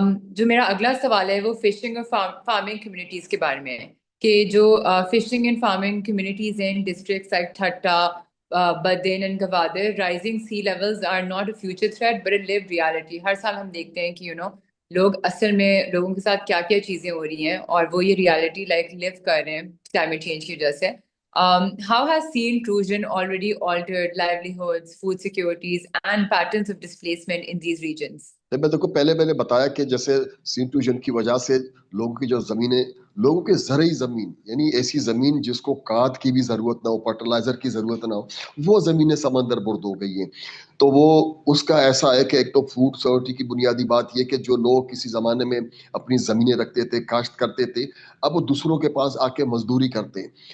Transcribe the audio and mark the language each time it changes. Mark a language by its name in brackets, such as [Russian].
[Urdu] جو میرا اگلا سوال ہے وہ فشنگ اور فارمنگ کمیونٹیز کے بارے میں ہے کہ جو فشنگ اینڈ فارمنگ کمیونٹیز ہیں districts like تھٹا، Badin and Gwadar, [English] Rising sea levels are not a future threat but a lived reality. [Urdu] ہر سال ہم دیکھتے ہیں کہ لوگ اصل میں لوگوں کے ساتھ کیا کیا چیزیں ہو رہی ہیں اور وہ یہ ریالٹی لیو کر رہے ہیں کلائمیٹ چینج کی وجہ سے. [English] How has sea intrusion already altered livelihoods, food securities, and patterns of displacement in these regions? [Urdu] میں تو پہلے میں نے بتایا کہ جیسے سی انٹروژن کی وجہ سے لوگوں کی جو زمینیں، لوگوں کے زرعی زمین یعنی ایسی زمین جس کو کھاد کی بھی ضرورت نہ ہو، فرٹیلائزر کی ضرورت نہ ہو، وہ زمینیں سمندر برد ہو گئی ہیں. تو وہ اس کا ایسا ہے کہ ایک تو فوڈ سیکورٹی کی بنیادی بات یہ کہ جو لوگ کسی زمانے میں اپنی زمینیں رکھتے تھے، کاشت کرتے تھے، اب وہ دوسروں کے پاس آ کے مزدوری کرتے ہیں.